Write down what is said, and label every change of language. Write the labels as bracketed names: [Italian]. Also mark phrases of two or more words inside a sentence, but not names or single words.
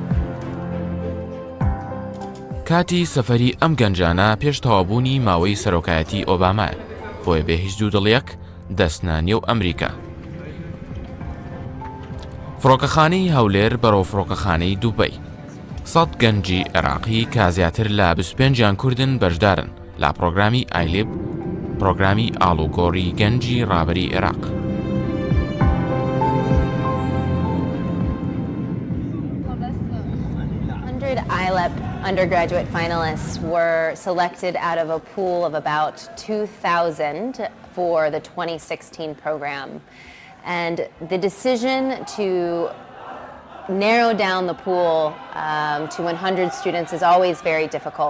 [Central Kurdish] کاتی سەفەری ئەم گەنجانە پێش تەوابوونی ماوەی سەرۆکایەتی ئۆبامایە، بۆیە بێ هیچ دوودڵیەک دەستنە نێو ئەمریکا. فڕۆکەخانەی هەولێر بەرەو فڕۆکەخانەی دووبەی. 100 گەنجی عێراقی کە زیاتر لە 25 کوردن بەشدارن لە پرۆگرامی ئایلێپ، پرۆگرامی ئاڵوگۆڕی گەنجی ڕابەری عێراق. [English] Iylep undergraduate finalists were selected out of a pool of about 2,000 for the 2016 program. And the decision to narrow down the pool to 100 students is always very difficult.